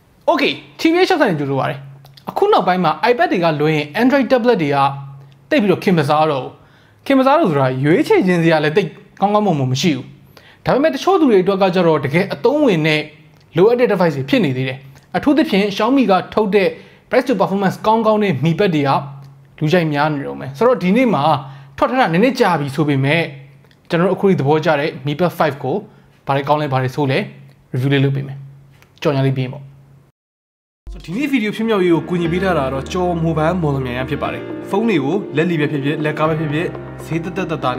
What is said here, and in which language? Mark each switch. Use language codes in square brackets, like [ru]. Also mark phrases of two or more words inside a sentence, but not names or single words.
[en] Okay TBH [my] ဆိုင်ကြိုးလို့ပါတယ်အခုနောက်ပိုင်းမှာ iPad တွေကလွှဲရင် Android tablet တွေကတိတ်ပြီးတော့ခင်မစားတော့ဆိုတာရွေးချယ်ခြင်းစရာလည်းတိတ်ကောင်းမွန်မရှိဘူးဒါပေမဲ့တချို့သူတွေအတွက်ကကြတော့တကယ်အသုံးဝင်တဲ့လိုအပ်တဲ့ device တွေဖြစ်နေသေးတယ်အထူးသဖြင့် Xiaomi ကထုတ်တဲ့ [en] price to performance [my] ကောင်းတဲ့ Mi Pad တွေကလူကြိုက် များနေတော့မယ်ဆိုတော့ဒီနေ့မှာထွက်ထားတာနည်းနည်းကြာပြီဆိုပေမဲ့ကျွန်တော်တို့အခုဒီသဘောကျတဲ့ Mi Pad 5ကိုဘာတွေကောင်းလဲဘာတွေဆိုးလဲ review လေးလုပ်ပေးမယ်ကြော်ညာလေးပြင်ပေါ့ ဒီနေ့ဗီဒီယိုဖြစ်မြောက်ရေးကိုကူညီပေးထားတာတော့ကျော်မိုဘိုင်းမော်လမြိုင်ရဖြစ်ပါတယ်ဖုန်းတွေကိုလက်လီပဲဖြစ်ဖြစ်လက်ကားပဲဖြစ်ဖြစ်ဈေးတက်တာနဲ့